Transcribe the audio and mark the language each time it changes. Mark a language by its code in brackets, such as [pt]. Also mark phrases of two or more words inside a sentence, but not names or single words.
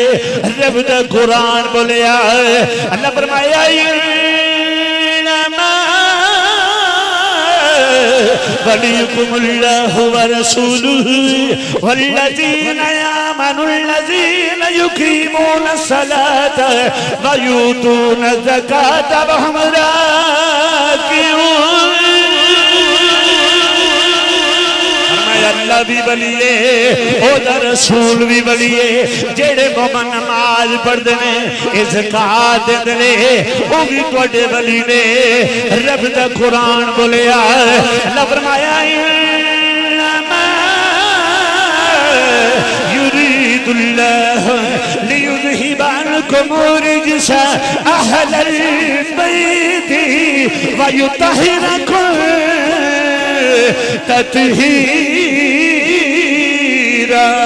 [pa] رب دا قرآن بولیا۔ اللہ فرمایا [ar] وليكم الله ورسوله والذين آمنوا الذين يقيمون الصلاة ويؤتون الزكاة وهم راكعون. [pa] اللہ وی بلیے، اودا رسول وی بلیے، جیڑے مومن [ur] نماز پڑھتے ہیں، زکات دیتے ہیں, [pa] وو وی تہاڈے ولی نے. رب دا قرآن بولیا. اللہ فرمایا [ar] يريد الله ليذهب عنكم الرجس أهل البيت ويطهركم تطهيرا.